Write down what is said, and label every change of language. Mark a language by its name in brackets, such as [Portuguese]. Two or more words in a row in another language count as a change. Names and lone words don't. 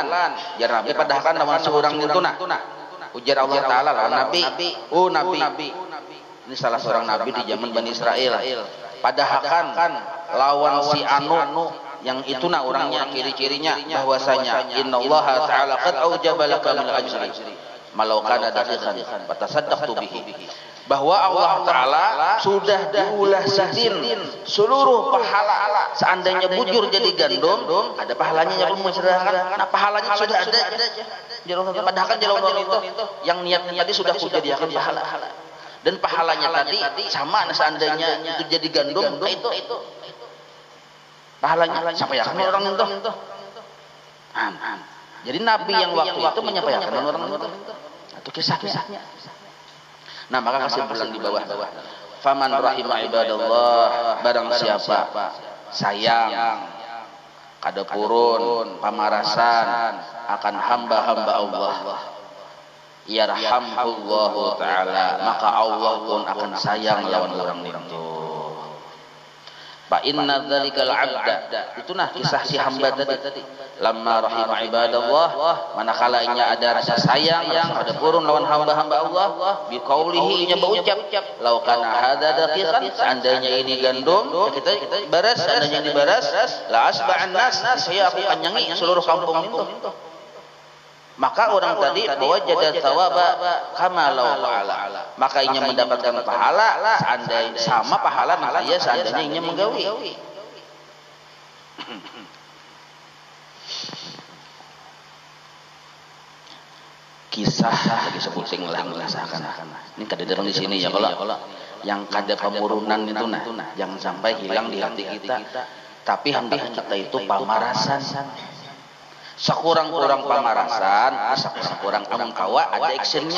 [Banjar] ya nabi padahkan nama seorang itu nah ujar Allah taala lah nabi nabi ini salah seorang nabi di zaman Bani Israel padahkan lawan si anu yang itu nah orangnya ciri-cirinya bahwasanya [Arabic] إن الله تعالى قد أوجب لك من الأجر ما لو كان دقيقا فتصدقت [Banjar] bihi bahwa Allah Ta'ala sudah diulah sidin seluruh pahala seandainya bujur jadi gandum ada pahalanya yang kamu sedekahkan nah pahalanya sudah ada padahal jalan itu yang niatnya tadi sudah kujadiakan pahala dan pahalanya tadi sama seandainya itu jadi gandum itu pahalanya siapa ya orang itu jadi nabi yang waktu itu menyampaikan orang itu atau kisahnya. Nah maka kesimpulan di bawah [Arabic] فمن رحم عباد الله [Banjar] barang siapa sayang kada purun pamarasan akan hamba-hamba Allah [Arabic] يرحمه الله تعالى [Banjar] maka Allah pun akan sayang lawan orang itu [Arabic] فإن ذلك العبد [Banjar] itu nah kisah si hamba tadi [Arabic] لما رحم عباد الله [Banjar] manakalanya ada rasa sayang ada purun lawan hamba-hamba Allah biqaulihi nya berucap [Arabic] لو كان هذا دقيقا [Banjar] seandainya ini gandum kita baras seandainya dibaras [Arabic] لأشبعت الناس [Banjar] saya akan kanyangi seluruh kampung itu maka orang tadi bahwa [Arabic] وجد ثوابا كما لو فعل [Banjar] maka inya mendapatkan pahala seandainya sama pahala maka ia seandainya inya menggawi kisah lagi sebuting lah merasakan ini kada dereng di sini ya kalau yang kada pemurunan itu nah jangan sampai hilang di hati kita tapi hendak kita itu pamarasan sekurang-kurang pamarasan sekurang-kurang amun kawa ada actionnya